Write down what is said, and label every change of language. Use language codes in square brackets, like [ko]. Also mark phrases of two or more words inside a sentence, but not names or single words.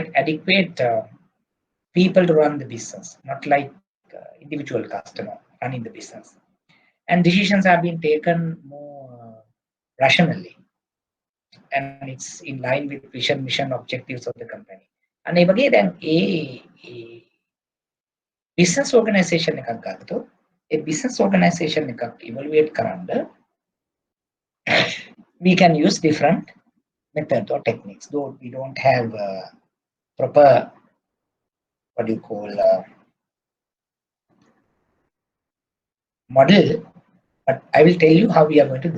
[en] Adequate people to run the business, not like individual customer running the business. And decisions have been taken more rationally, and it's in line with vision, mission, objectives of the company. And again, then a business organization [si] එකක් ගත්තොත් [en] a business organization එකක් evaluate කරන්න we can use different methods or techniques, though we don't have proper what do you call model, but I will tell you how we are going to do.